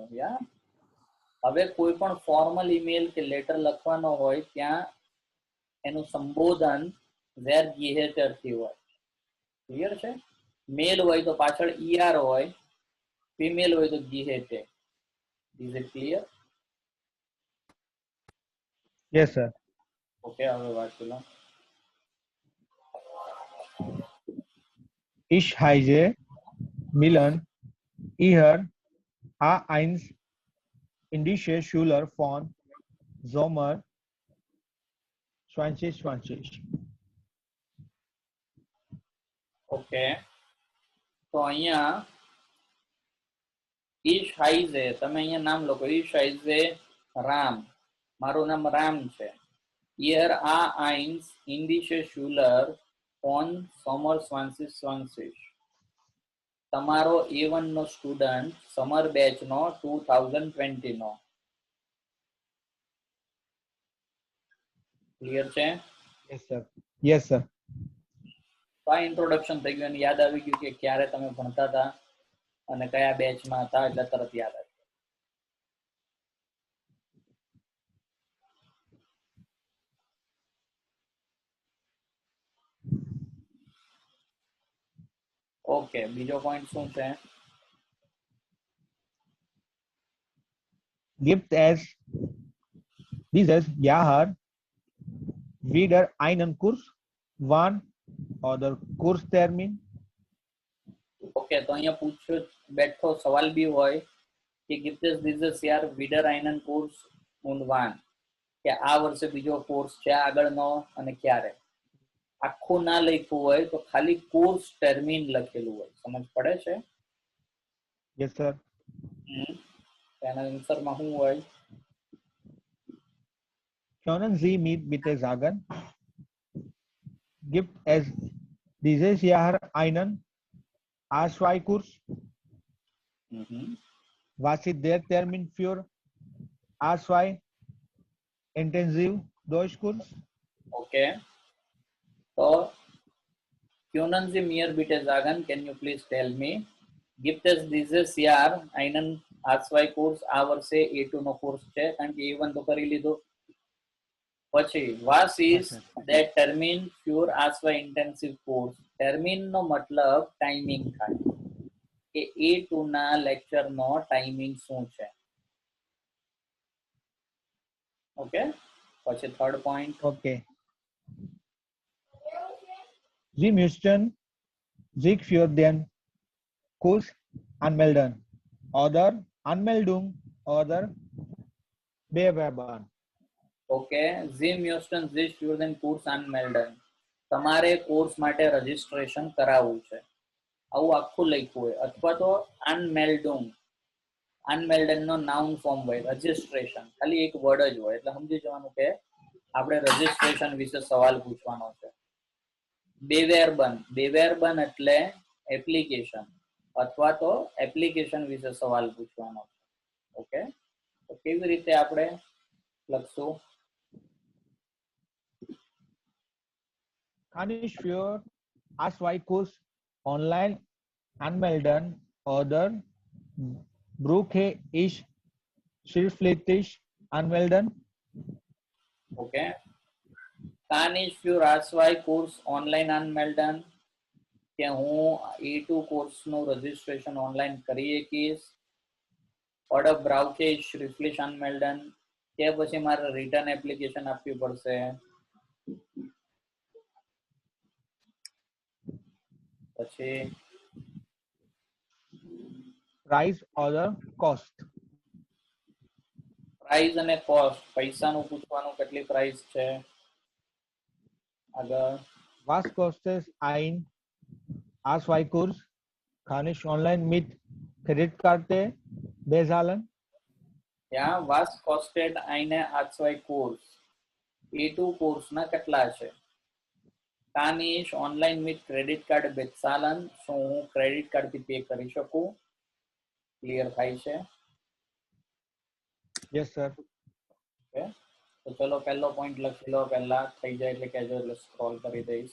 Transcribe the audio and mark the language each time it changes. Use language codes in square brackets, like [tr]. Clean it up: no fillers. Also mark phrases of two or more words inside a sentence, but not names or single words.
[gu] યા હવે કોઈ પણ ફોર્મલ ઈમેલ કે લેટર લખવાનો હોય ત્યાં એનું સંબોધન [de] Sehr geehrter [gu] થી હોય. ક્લિયર છે? મેલ હોય તો પાછળ ઈઆર હોય, ફિમેલ હોય તો ગિહેટે. [en] Is it clear? Yes, sir. [gu] ઓકે, હવે વાંચી લો. [de] Ich heiße Milan. Ihr A1 indische Schüler von Sommer 2020. [gu] ઓકે, તો અહીંયા [de] Ich heiße, [gu] તમે અહીંયા નામ લખો, [de] Ich heiße [gu] રામ, મારું નામ રામ છે. [de] Hier A1 indische Schüler von Sommer 2020. [gu] તમારો A1 નો સ્ટુડન્ટ [en] summer batch [gu] નો 2020 નો. ક્લિયર છે? [en] Yes, sir. Yes, sir. [gu] તો આ ઇન્ટ્રોડક્શન થઈ ગયું અને યાદ આવી ગયું કે ક્યારે તમે ભણતા હતા અને કયા બેચમાં હતા, એટલે તરત યાદ આવી. ઓકે, બીજો પોઈન્ટ શું છે? [de] Gibt es dieses Jahr wieder einen Kurs? Wann oder Kurstermin? [gu] ઓકે, તો અહીંયા પૂછ્યો બેઠો સવાલ બી હોય કે [de] gibt es dieses Jahr wieder einen Kurs und wann, [gu] કે આ વર્ષે બીજો કોર્સ છે આગળનો અને ક્યારે. આખું ના લખ્યું હોય તો ખાલી કોર્સ ટર્મિન લખેલું હોય, સમજ પડે છે? Yes, sir. એના આન્સરમાં શું હોય? [de] Können Sie mir bitte sagen, gibt es dieses Jahr einen A2-Kurs? Was ist der Termin für A2 Intensiv Deutschkurs? ઓકે, તો können Sie mir bitte sagen, [en] can you please tell me, [de] gibt es dieses Jahr einen A2-Kurs? [gu] આ વર્ષે A2 નો કોર્સ છે, કારણ કે A1 તો કરી લીધું. [en] પછી was is that termin for A2 intensive course? [gu] ટર્મિન નો મતલબ ટાઈમિંગ થાય કે A2 ના લેક્ચર નો ટાઈમિંગ શું છે. ઓકે, પછી થર્ડ પોઈન્ટ. [en] Okay. [de] Sie müssten sich für den Kurs anmelden oder Anmeldung oder bewerben. ઓકે, Sie müssen sich für den Kurs anmelden. [gu] તમારે કોર્સ માટે રજીસ્ટ્રેશન કરાવવું છે, આવું આખું લખ્યું હોય, અથવા તો અનમેલ્ડુંગ, અનમેલ્ડન નો [en] noun form [gu] હોય, રજીસ્ટ્રેશન ખાલી એક વર્ડ જ હોય, એટલે સમજી જવાનું કે આપણે રજીસ્ટ્રેશન વિશે સવાલ પૂછવાનો છે. બેવેરબન, બેવેરબન એટલે એપ્લિકેશન, અથવા તો એપ્લિકેશન વિશે સવાલ પૂછવાનો છે. ઓકે, તો કેવી રીતે આપણે લખશું? [de] Kann ich für A2-Kurs online anmelden oder brauche ich schriftlich anmelden? ઓકે, kann ich für A2-Kurs online anmelden, [gu] કે હું A2 કોર્સનું રજીસ્ટ્રેશન ઓનલાઈન કરી શકીશ. [de] ઓર્ડર brauche ich schriftlich anmelden, [gu] કે પછી મારે [en] return application [gu] આપવી પડશે. પછી [en] Price oder cost? [gu] પ્રાઇસ અને કોસ્ટ, પૈસાનું પૂછવાનું, કેટલી પ્રાઇસ છે. આગળ [de] Was kostet ein A2-Kurs? Kann ich online mit Kreditkarte bezahlen? [gu] ત્યાં [de] was kostet eine A2-Kurs, [gu] A2 કોર્સના કેટલા છે. [de] kann ich online mit [en] credit card [gu] bezahlen, શું હું ક્રેડિટ કાર્ડથી પે કરી શકું? ક્લિયર થાય છે? [en] Yes, sir. [gu] ઓકે, તો ચલો પહેલો પોઈન્ટ લખી લો, પહેલા થઈ જાય એટલે કહેજો, એટલે સ્ક્રોલ કરી દઈશ.